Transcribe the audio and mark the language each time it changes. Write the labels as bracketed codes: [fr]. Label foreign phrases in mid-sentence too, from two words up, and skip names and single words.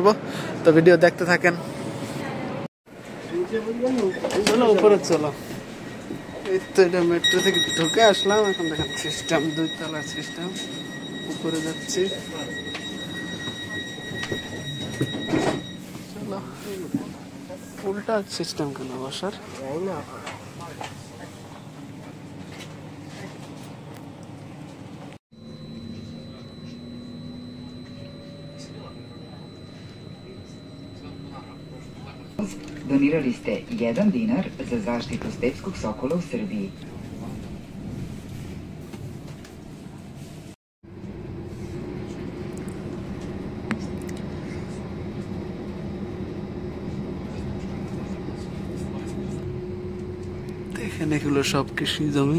[bn] তো ভিডিও দেখতে থাকেন। চলো উপরে চলো। এই তো এটা মেট্রো থেকে ঢুকে আসলাম। এখন দেখেন সিস্টেম, 2 তলার সিস্টেম। উপরে যাচ্ছি, চলো। উল্টা সিস্টেম কেন বসার? [sr] Donirali ste 1 dinar za zaštitu stepskog sokola u Srbiji. [bn] দেখেন এগুলো সব কৃষি জমি।